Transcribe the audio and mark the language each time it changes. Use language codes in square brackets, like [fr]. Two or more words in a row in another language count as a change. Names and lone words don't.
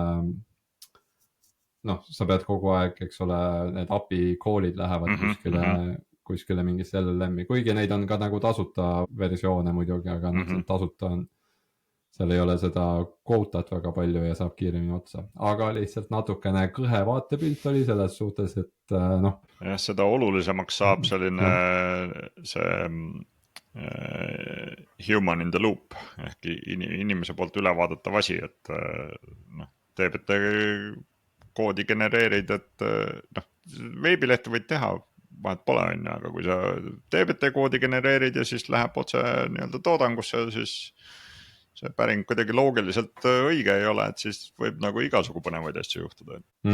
[et] noh, sa pead kogu aeg, eks ole, need API call'id lähevad kuskile mingisse LLM-i, kuigi neid on ka nagu tasuta versioone muidugi, aga tasuta on, seal ei ole seda quotat väga palju ja saab kiiremini otsa, aga lihtsalt natukene kõhe vaatepilt oli selles suhtes, et noh. jah, seda olulisemaks saab selline see [en] human in the loop [et] ehk inimese poolt üle vaadatav asi, et noh, DBT koodi genereerid, et noh, veebilehte võid teha, vahet pole on ju, aga kui sa DBT koodi genereerid ja siis läheb otse nii-öelda toodangusse, siis see päring kuidagi loogiliselt õige ei ole, et siis võib nagu igasugu põnevaid asju juhtuda.